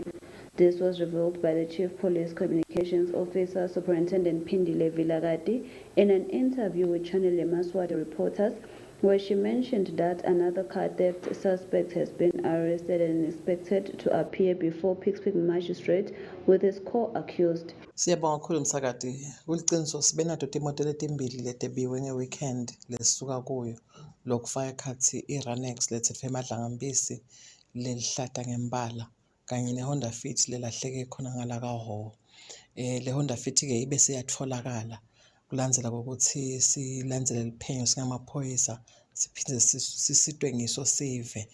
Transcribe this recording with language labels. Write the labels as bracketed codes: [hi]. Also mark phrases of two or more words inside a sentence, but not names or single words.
[en] This was revealed by the Chief Police Communications Officer, Superintendent Pindile Vilagati, in an interview with Channel Yemaswati reporters, where she mentioned that another car theft suspect has been arrested and expected to appear before Pickwick Magistrate with his co-accused. [ss] Siyabonga kakhulu Msakati. Kuliciniso sibe nato timoto letimbili letebiwe ngeweekend lesisuka kuyo lokufaka ekhathi i-Ranex lethetfwe eMadlangambisi lelihlata ngempala kanye neHonda Fit lelahleke khona ngala kaHhohho. Le Honda Fit ke ibe seyatfolakala kulandzela kokuthi silandzele liphenyo singamaphoyisa siphinde sisitwe ngiso sive.